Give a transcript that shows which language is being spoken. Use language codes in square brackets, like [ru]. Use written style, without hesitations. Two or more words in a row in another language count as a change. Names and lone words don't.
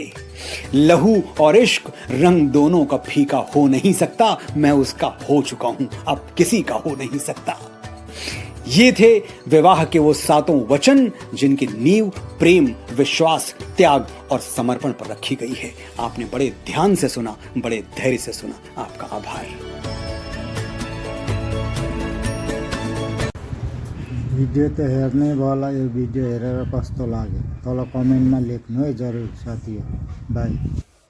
[hi] लहू और इश्क रंग दोनों का फीका हो नहीं सकता, मैं उसका हो चुका हूं, अब किसी का हो नहीं सकता। ये थे विवाह के वो सातों वचन जिनकी नींव प्रेम, विश्वास, त्याग और समर्पण पर रखी गई है। आपने बड़े ध्यान से सुना, बड़े धैर्य से सुना, आपका आभार। [ne] भिडियो त हेर्नै होला, यो भिडियो हेरेर कस्तो लाग्यो तल कमेन्टमा लेख्नु है जरुर साथीहरु। बाई।